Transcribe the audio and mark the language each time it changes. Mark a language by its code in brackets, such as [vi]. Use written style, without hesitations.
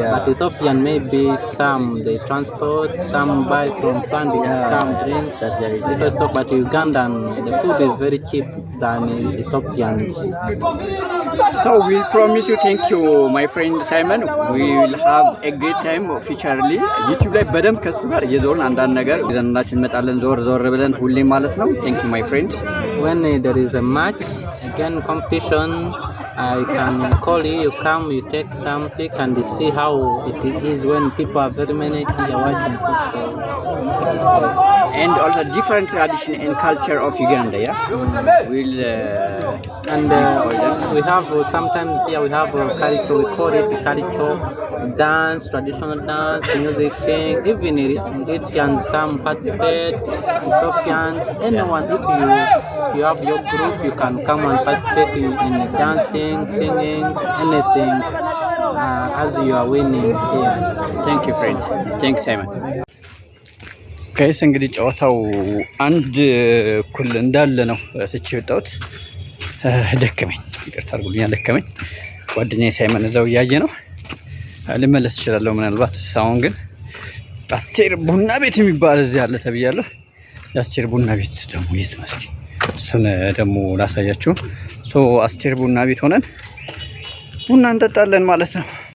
[en] But Ethiopian maybe some they transport, some buy from Pandi, come drink. That's the reason. Little stock, but Ugandan the food is very cheap than Ethiopians. So we promise you, thank you my friend Simon. We will have a great time futurely. [am] YouTube ላይ በደንብ ከሱ ጋር እየዞርን አንዳንድ ነገር ይዘንላችሁ እንመጣለን። ዞር ብለን ሁሌ ማለት ነው። [en] Thank you my friend. When there is a match, again competition, I can call you, you come, you take some pic and see how it is when people are very many here watching football. And also different tradition and culture of Uganda, yeah? We'll we have sometimes here we have culture, we call it culture, dance, traditional dance, music, sing, even Eritreans some participate, Ethiopians, anyone, if you have your group, you can come and participate in dancing, singing, anything as you are winning here. Thank you friend. Thanks Simon. [am] ጋይስ እንግዲህ ጨዋታው አንድ እኩል እንዳለ ነው ትቼ ወጣሁት። ደከመኝ፣ ይቅርታ አድርጉልኝ፣ ደከመኝ። ጓደኛዬ ሳይመን እዛው እያየ ነው። ልመለስ እችላለሁ ምናልባት። አሁን ግን አስቴር ቡና ቤት የሚባል እዚህ አለ ተብያለሁ። የአስቴር ቡና ቤት ደግሞ የት ነው እስኪ እሱን ደግሞ ላሳያችሁ። አስቴር ቡና ቤት ሆነን ቡና እንጠጣለን ማለት ነው።